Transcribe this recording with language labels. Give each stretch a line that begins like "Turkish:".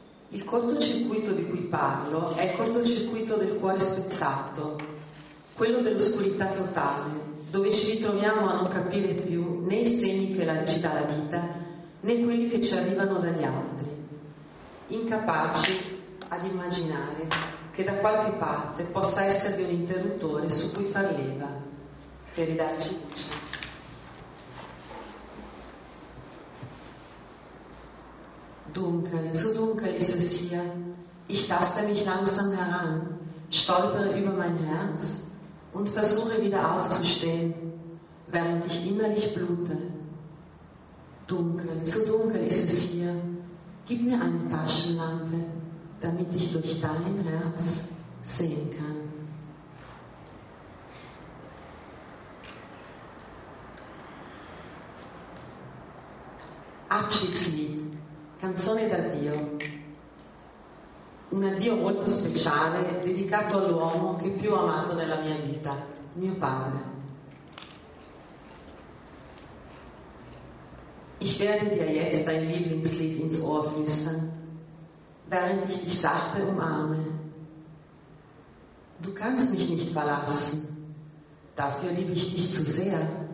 Italian: Il cortocircuito di cui parlo è il cortocircuito del cuore spezzato, quello dell'oscurità totale, dove ci ritroviamo a non capire più né i segni che ci dà la vita, né quelli che ci arrivano dagli altri, incapaci ad immaginare che da qualche parte possa esservi un interruttore su cui far leva per ridarci luce.
German: Dunkel, zu dunkel ist es hier. Ich taste mich langsam heran, stolpere über mein Herz und versuche wieder aufzustehen, während ich innerlich blute. Dunkel, zu dunkel ist es hier. Gib mir eine Taschenlampe, damit ich durch dein Herz sehen kann. Abschiedslied.
Italian: Canzone d'addio. un addio molto speciale dedicato all'uomo che più ho amato nella mia vita, mio padre.
German: Ich werde dir jetzt dein Lieblingslied ins Ohr flüstern, während ich dich sachte umarme. Du kannst mich nicht verlassen, dafür liebe ich dich zu sehr.